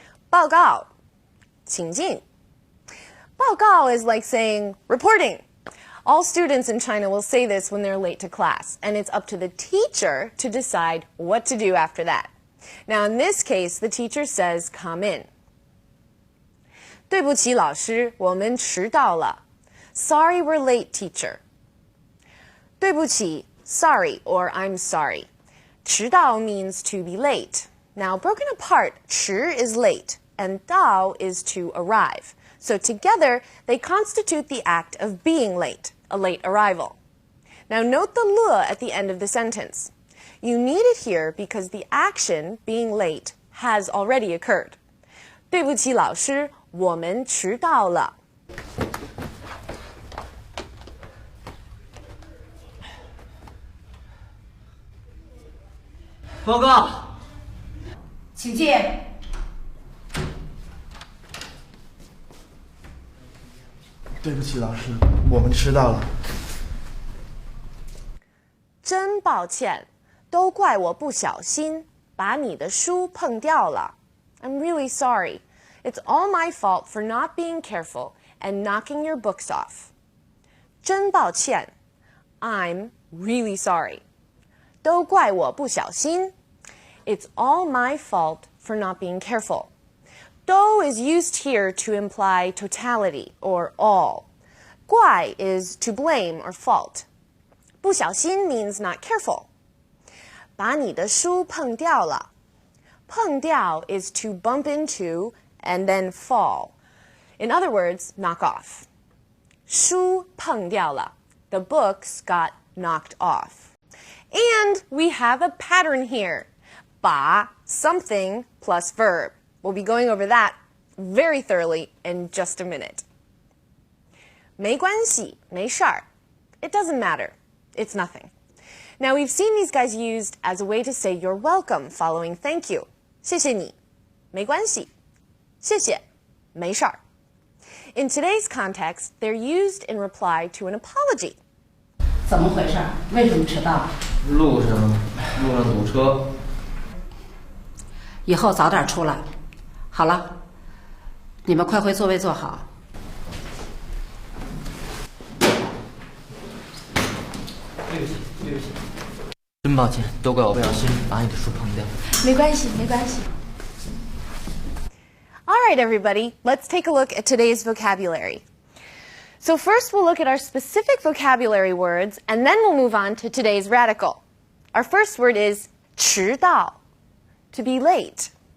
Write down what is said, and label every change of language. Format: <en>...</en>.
<zh>报告，请进。</zh> <en>报告 is like saying reporting. All students in China will say this when they're late to class, and it's up to the teacher to decide what to do after that. Now, in this case, the teacher says, come in.</en> <zh>对不起，老师，我们迟到了。</zh> <en>Sorry, we're late, teacher. 对不起, sorry, or I'm sorry. 迟到 means to be late. Now, broken apart, 迟 is late, and 到 is to arrive. So together, they constitute the act of being late, a late arrival. Now, note the le at the end of the sentence. You need it here because the action, being late, has already occurred.</en> <zh>对不起，老师，我们迟到了。报告，请进。对不起，老师，我们迟到了。真抱歉，都怪我不小心，把你的书碰掉了。</zh> <en>I'm really sorry. It's all my fault for not being careful and knocking your books off.</en> <zh>真抱歉</zh> <en>I'm really sorry.</en> <zh>都怪我不小心</zh> <en>It's all my fault for not being careful. 都 is used here to imply totality or all. 怪 is to blame or fault. 不小心 means not careful.</en> <zh>把你的书碰掉了。</zh> <en>碰掉 is to bump into and then fall. In other words, knock off.</en> <zh>书碰掉了.</zh> <en>The books got knocked off. And we have a pattern here. 把 something plus verb. We'll be going over that very thoroughly in just a minute.</en> <zh>没关系，没事儿.</zh> <en>It doesn't matter. It's nothing. Now, we've seen these guys used as a way to say you're welcome following thank you.</en> <zh>谢谢你，没关系，谢谢，没事儿。</zh> <en>In today's context, they're used in reply to an apology.</en> <zh>怎么回事？为什么迟到？路上堵车。以后早点出来。好了，你们快回座位坐好。对不起，真抱歉，都怪我不小心把你的书碰掉。没关系，没关系。</zh> <en>All right, everybody, let's take a look at today's vocabulary. So first we'll look at our specific vocabulary words, and then we'll move on to today's radical. Our first word is 迟到, to be late.</en>